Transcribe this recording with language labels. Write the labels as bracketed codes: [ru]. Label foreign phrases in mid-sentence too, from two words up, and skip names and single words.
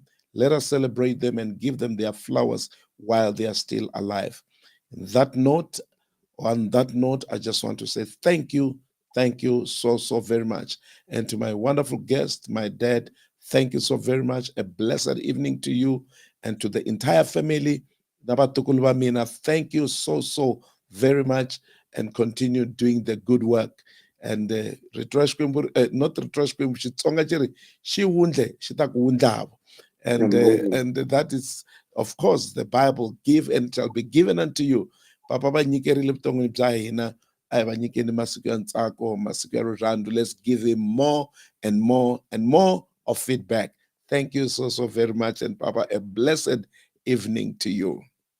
[en] Let us celebrate them and give them their flowers while they are still alive. On that note, I just want to say thank you so very much. And to my wonderful guest, my dad, thank you so very much. A blessed evening to you and to the entire family. [ts] Nabatukulu ba mina, [en] thank you so very much, and continue doing the good work. And not [ts] Xitsonga xiri xi wundle xi ta ku wundlavo. [en] And that is, of course, the Bible, give and it shall be given unto you. [ts] Papa va nyikerile vuton'wini bya hina, a hi va nyikeni masiku ya ntsako, masiku ya rirhandzu. [en] Let's give him more and more and more of feedback. Thank you so very much, and Papa, a blessed evening to you.